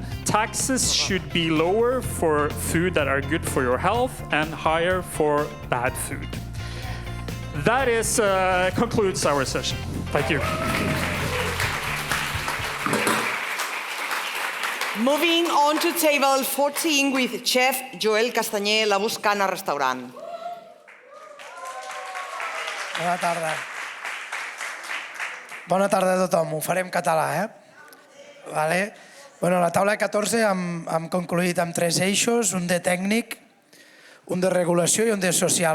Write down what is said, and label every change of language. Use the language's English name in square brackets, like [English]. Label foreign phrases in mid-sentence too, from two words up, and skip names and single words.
[English] Taxes should be lower for food that are good for your health and higher for bad food. That concludes our session. Thank you. Moving on to table 14 with Chef Joel Castanyer, La Buscana Restaurant. [Catalan] Bona tarda. Bona tarda a tothom. Ho faré en català, Vale. Bueno, la taula 14 hem concluït amb 3 eixos, un de tècnic, un de regulació i un de social.